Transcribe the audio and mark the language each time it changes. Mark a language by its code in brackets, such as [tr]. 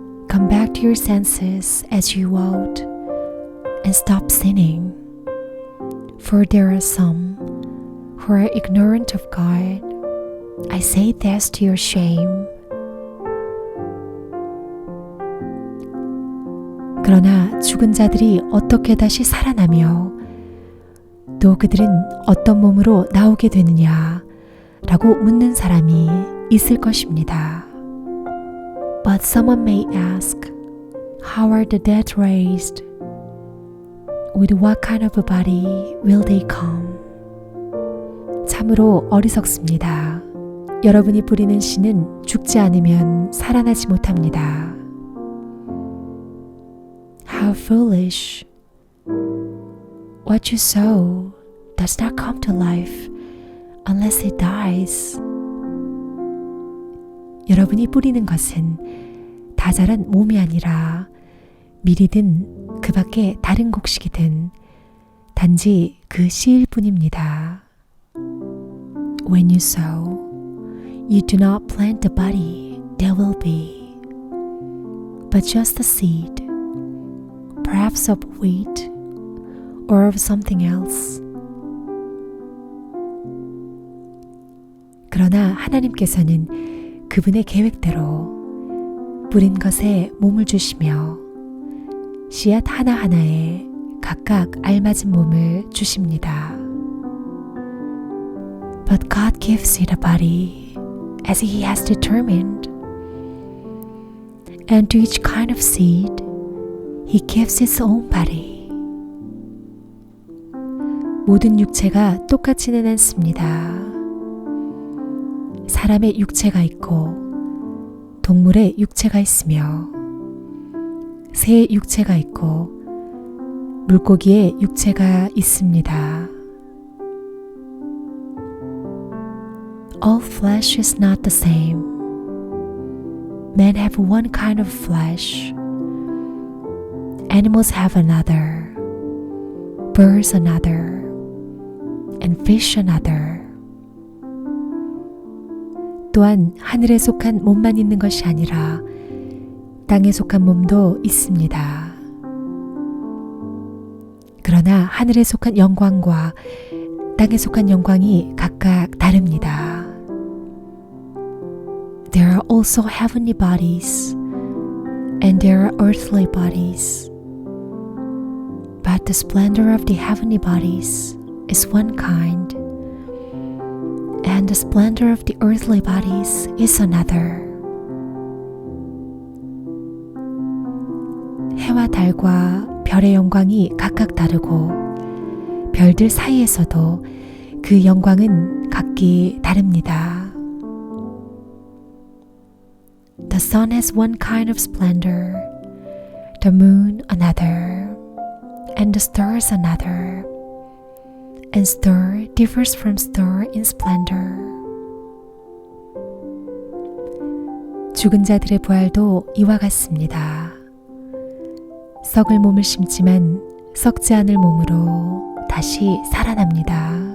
[en] Come back to your senses as you ought and stop sinning. For there are some who are ignorant of God. I say this to your shame. [ko] 그러나 죽은 자들이 어떻게 다시 살아나며 또 그들은 어떤 몸으로 나오게 되느냐 라고 묻는 사람이 있을 것입니다. [en] But someone may ask, how are the dead raised? With what kind of a body will they come? [ko] 참으로 어리석습니다. 여러분이 부리는 씨는 죽지 않으면 살아나지 못합니다. [en] How foolish! What you sow does not come to life unless it dies. [ko] 여러분이 뿌리는 것은 다 자란 몸이 아니라 밀이든 그 밖에 다른 곡식이든 단지 그 씨일 뿐입니다. [en] When you sow, you do not plant the body there will be, but just the seed, perhaps of wheat or of something else. [ko] 그러나 하나님께서는 그분의 계획대로 뿌린 것에 몸을 주시며 씨앗 하나하나에 각각 알맞은 몸을 주십니다. [en] But God gives it a body as He has determined, and to each kind of seed He gives its own body. [ko] 모든 육체가 똑같지는 않습니다. 사람의 육체가 있고 동물의 육체가 있으며 새의 육체가 있고 물고기의 육체가 있습니다. [en] All flesh is not the same. Men have one kind of flesh. Animals have another. Birds another. And fish another. [ko] 또한 하늘에 속한 몸만 있는 것이 아니라 땅에 속한 몸도 있습니다. 그러나 하늘에 속한 영광과 땅에 속한 영광이 각각 다릅니다. [en] There are also heavenly bodies, and there are earthly bodies. But the splendor of the heavenly bodies is one kind, and the splendor of the earthly bodies is another. [ko] 해와 달과 별의 영광이 각각 다르고 별들 사이에서도 그 영광은 각기 다릅니다. [en] The sun has one kind of splendor, the moon another, and the stars another, and star differs from star in splendor. [ko] 죽은 자들의 부활도 이와 같습니다. 썩을 몸을 심지만 썩지 않을 몸으로 다시 살아납니다.